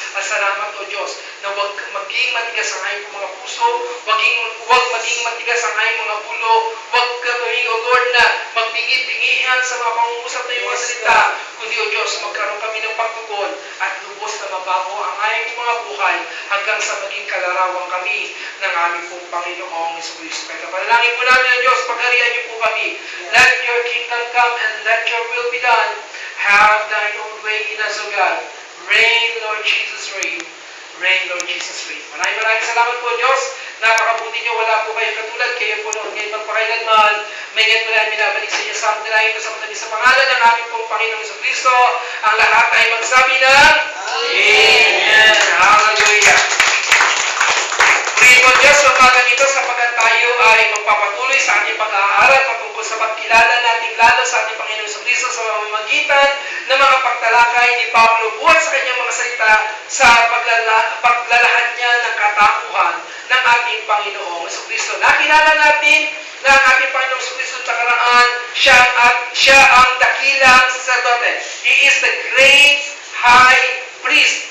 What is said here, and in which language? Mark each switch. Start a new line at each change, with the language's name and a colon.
Filipino: At salamat, O Diyos, na huwag maging matigas ang aming mga puso, huwag maging matigas ang aming mga ulo, huwag kami, O Lord, na magbingi-bingihan sa mga pangungusap na iyong mga salita, kundi, O Diyos, magkaroon kami ng pagtugon at lubos na mabago ang aming mga buhay hanggang sa maging kalarawan kami ng aming pong Panginoong Jesucristo. Kaya panalangin po namin, O Diyos, pagharian niyo po kami.
English: Let your kingdom come and let your will be done. Have thine own way in us, O God. Reign, Lord Jesus, reign. Reign, Lord Jesus, reign.
Filipino: Maraming salamat po, Diyos. Napakabuti niyo, wala po kayo katulad. Kayo po noon ngayon magpakailanman. May ngayon po na binabalik sa inyo sa amin dahil sa pangalan ng aming pong Panginoong Jesucristo. Ang lahat ay magsabi ng Amen. Hallelujah. Purihin po, Diyos, sa umagang ito sapagkat tayo ay magpapatuloy sa ating pag-aaral patungkol sa pagkilala natin lalo sa ating Panginoong Jesucristo sa pamamagitan ng mga pagtalakay ni Pablo buhat sa kanyang mga salita sa paglalahad niya ng katakuhan ng ating Panginoong Jesucristo. Nakilala natin na ang ating Panginoong Jesucristo sa karaan, siya ang dakilang sacerdote.
English: He is the great high priest.